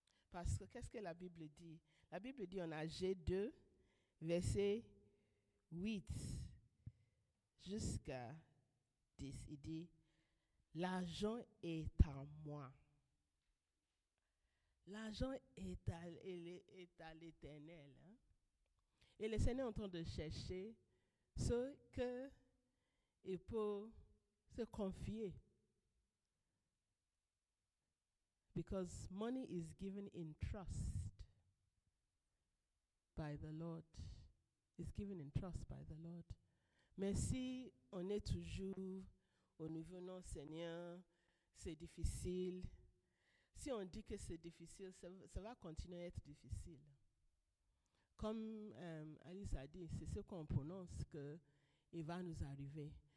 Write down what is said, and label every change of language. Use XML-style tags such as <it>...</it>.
<fr>Parce que qu'est-ce que la Bible dit? La Bible dit en Agé 2, verset 8 jusqu'à 10, il dit, l'argent est à moi. L'argent est à l'Éternel. Hein? Et le Seigneur est en train de chercher ceux qu'il peut se confier.</fr> <en>Because money is given in trust by the Lord. It's given in trust by the Lord.</en> <fr>Mais si on est toujours au niveau non Seigneur, c'est difficile. Si on dit que c'est difficile, ça va continuer à être difficile. Comme Alice a dit, c'est ce qu'on prononce qu'il va nous arriver.</fr>